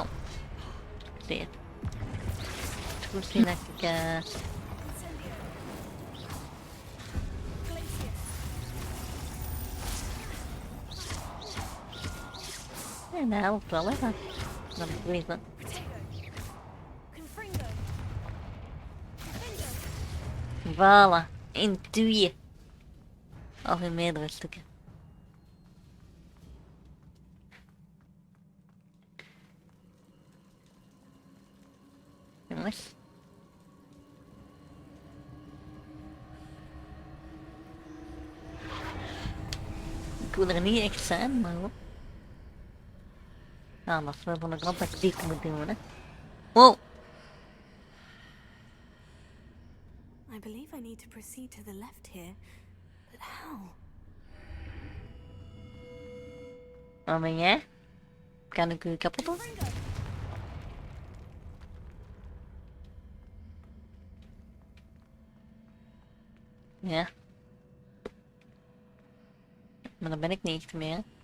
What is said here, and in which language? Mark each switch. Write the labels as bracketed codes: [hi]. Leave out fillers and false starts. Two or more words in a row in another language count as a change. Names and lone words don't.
[nl] Zie je. Het is goed zien dat ik Incendio. Glacius. ja, dat helpt wel, hè. Dan weet ik. Protego. Confringo. Confringo. Voilà. In tweeën. Of in meerdere stukken. Jongens. Ik wil er niet echt zijn, maar goed. Ja, dat is wel van de grap dat ik dit moet doen, hè. Wow. [en] I believe I need to proceed to the left here, but how? [nl] Waar ben jij? Kan ik u kapot doen? Confringo. Ja. Maar dan ben ik niet echt meer.